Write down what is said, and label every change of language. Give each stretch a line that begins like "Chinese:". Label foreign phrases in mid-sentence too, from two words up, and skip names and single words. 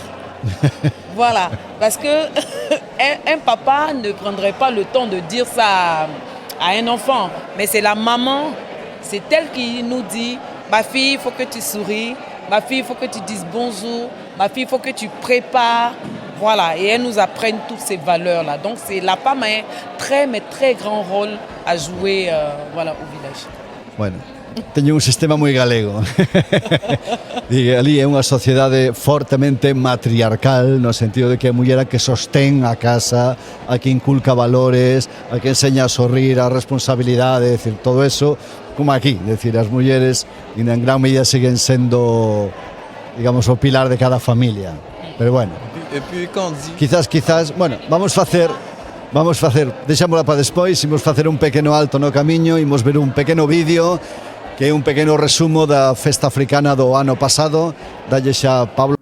French: Voilà, parce que un papa ne prendrait pas le temps de dire ça à un enfant, mais c'est la maman, c'est elle qui nous dit, ma fille, il faut que tu souris, ma fille, il faut que tu dises bonjour, ma fille, il faut que tu prépares. Voilà, et elles nous apprennent toutes ces valeurs-là. Donc la femme a un très grand rôle à jouer voilà, au village.
Galician: Bueno, teño un sistema moi galego. Ali é unha sociedade fortemente matriarcal, no sentido de que a muller a que sostén a casa, a que inculca valores, a que enseña a sorrir, a responsabilidade, decir, todo eso, como aquí, decir, as mulleres en gran medida siguen sendo, digamos, o pilar de cada familia. Pero bueno, quizás, bueno, vamos facer, deixámola para despois, imos facer un pequeno alto no camiño, imos ver un pequeno vídeo, que é un pequeno resumo da festa africana do ano pasado. Dalle xa Pablo.